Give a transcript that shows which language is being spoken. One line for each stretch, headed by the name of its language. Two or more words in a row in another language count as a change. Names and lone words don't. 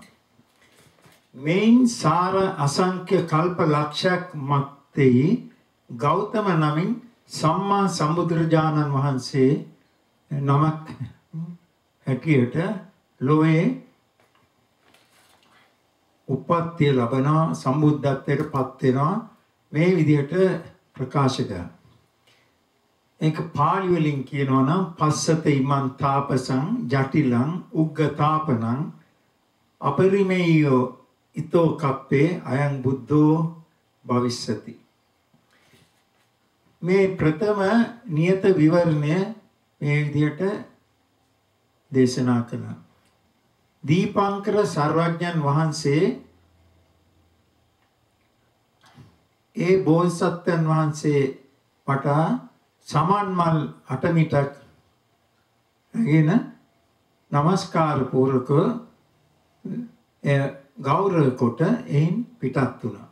Sinhala: මේන් සාර අසංඛ්‍ය කල්ප ලක්ෂයක් මැත්තේ ගෞතම නමින් සම්මා සම්බුදුරජාණන් වහන්සේ නමක් හැටියට ලෝයේ උප්පත්තිය ලැබෙනවා සම්බුද්ධත්වයට පත් වෙනවා මේ විදිහට ප්‍රකාශ කරනවා. ඒක පාළි වලින් කියනවා නම්
Pali: පස්සත ඉමන් තාපසං ජටිලං උග්ගතාපනං අපරිමේයෝ ඊතෝ කප්පේ අයං බුද්ධෝ භවිස්සති.
Sinhala: මේ ප්‍රථම නියත විවරණය මේ විදිහට දේශනා කළා. දීපංකර සර්වඥන් වහන්සේ ඒ බෝසත්යන් වහන්සේ වටා සමන් මල් 8 මිටක් ගෙන නමස්කාර පූර්වක ගෞරව කොට එයින් පිටත් වුණා.